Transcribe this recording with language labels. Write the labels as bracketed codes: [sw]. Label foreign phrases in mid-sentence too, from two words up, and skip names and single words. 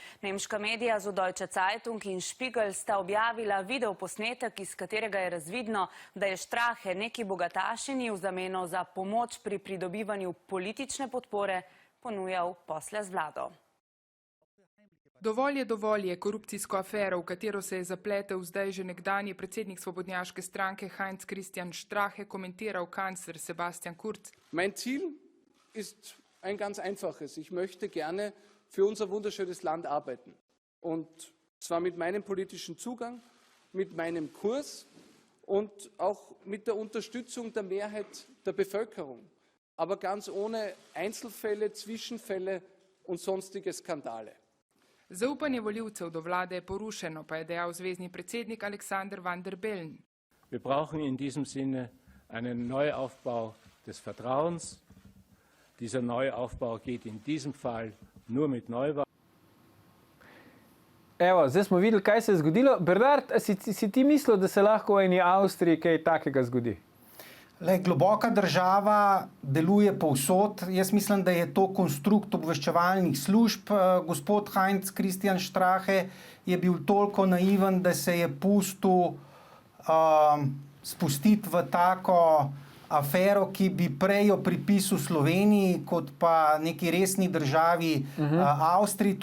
[sl] Nemška medija Süddeutsche Zeitung in Spiegel sta objavila video posnetek, iz katerega je razvidno, da je Strache neki bogatašini v zameno za pomoč pri pridobivanju politične podpore ponujal posle z vlado. Dovolj je korupcijsko afero, v katero se je zapletel zdaj že nekdanji predsednik svobodnjaške stranke Heinz-Christian Strache, komentiral kancler Sebastian Kurz. [de] Mein Ziel ist ein ganz einfaches. Ich möchte gerne für unser wunderschönes Land arbeiten. Und zwar mit meinem politischen Zugang, mit meinem Kurs und auch mit der Unterstützung der Mehrheit der Bevölkerung. Aber ganz ohne Einzelfälle, Zwischenfälle und sonstige Skandale. [sl] Zaupanje volivcev do vlade je porušeno, pa je dejal zvezni predsednik Alexander Van der Bellen. [de] Wir brauchen in diesem Sinne einen Neuaufbau des Vertrauens. Dieser Neuaufbau geht in diesem Fall nur mit Neuwahlen. [sl] Evo, zdaj smo videli, kaj se je zgodilo. Bernard, si ti mislil, da se lahko v eni Avstriji kaj takega zgodi? Globoka država deluje povsod. Jaz mislim, da je to konstrukt obveščevalnih služb. Gospod Heinz-Christian Strache je bil toliko naiven, da se je pustil spustiti v tako afero, ki bi prej jo pripisal Sloveniji, kot pa neki resni državi Avstriji.